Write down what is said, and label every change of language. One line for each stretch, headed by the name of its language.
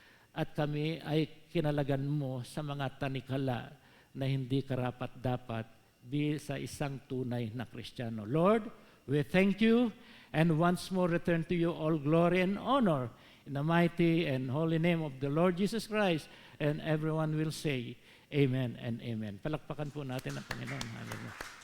Filipino: At kami ay kinalagan mo sa mga tanikala na hindi karapat-dapat sa isang tunay na Kristiyano.
English: Lord, we thank you and once more return to you all glory and honor in the mighty and holy name of the Lord Jesus Christ. And everyone will say, Amen and Amen.
Filipino: Palakpakan po natin ang Panginoon. Hallelujah.